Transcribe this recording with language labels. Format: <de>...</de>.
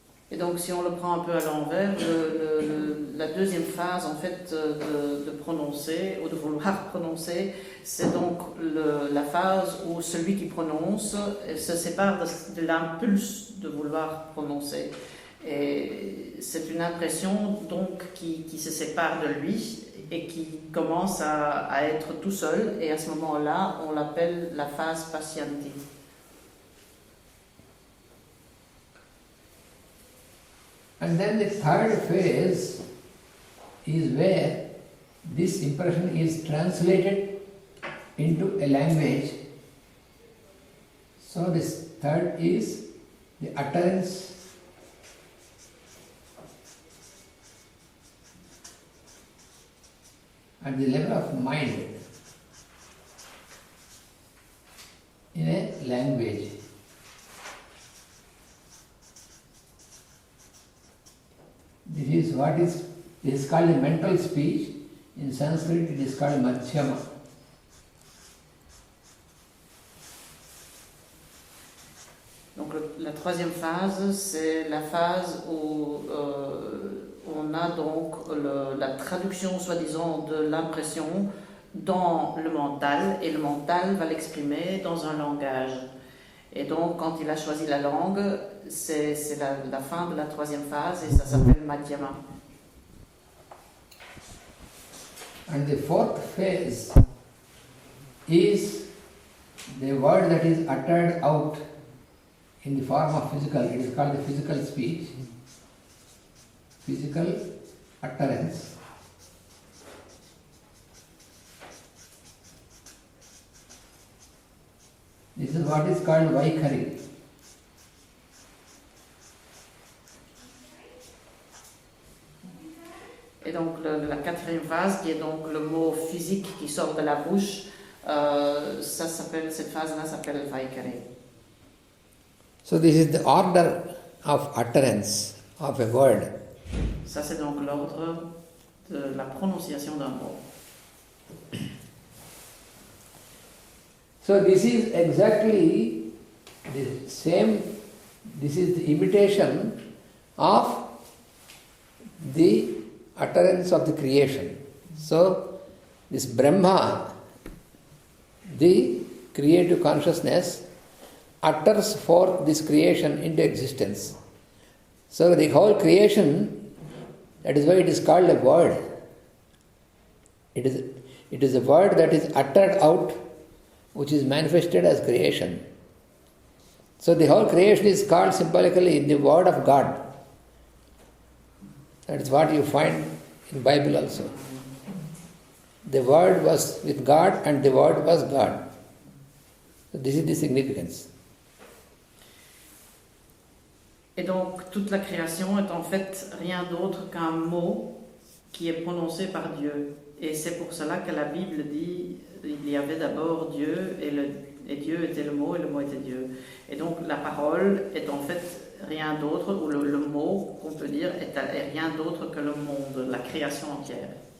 <fr>Et donc si on le prend un peu à l'envers, la deuxième phase en fait de prononcer ou de vouloir prononcer, c'est donc la phase où celui qui prononce se sépare de l'impulse de vouloir prononcer. Et c'est une impression donc qui se sépare de lui et qui commence à être tout seul, et à ce moment-là on l'appelle la phase pasyanti.</fr> <en>And then the third phase is where this impression is translated into a language. So this third is the utterance at the level of mind in a language. This is called a mental speech. In Sanskrit it is called madhyama.</en> <fr>Donc la troisième phase, c'est la phase où on a donc la traduction soi-disant de l'impression dans le mental, et le mental va l'exprimer dans un langage. Et donc quand il a choisi la langue, c'est la fin de la troisième phase, et ça s'appelle madhyama.</fr> <en>And the fourth phase is the word that is uttered out in the form of physical. It is called the physical speech, physical utterance. This is what is called vaikhari.</en> <fr>Et donc la quatrième phase, qui est donc le mot physique qui sort de la bouche, cette phase-là s'appelle vaikhari.</fr> <en>So this is the order of utterance of a word.</en> <fr>Ça c'est donc l'ordre de la prononciation d'un mot.</fr> <en>So this is exactly the same, this is the imitation of the utterance of the creation. So this Brahma, the creative consciousness, utters forth this creation into existence. So the whole creation, that is why it is called a word. It is a word that is uttered out, which is manifested as creation. So the whole creation is called symbolically the word of God. That is what you find in Bible also. The word was with God and the word was God. So this is the significance.</en> <fr>Et donc toute la création est en fait rien d'autre qu'un mot qui est prononcé par Dieu. Et c'est pour cela que la Bible dit il y avait d'abord Dieu et Et Dieu était le mot était Dieu. Et donc la parole est en fait rien d'autre, ou le mot qu'on peut dire est rien d'autre que le monde, la création entière.</fr>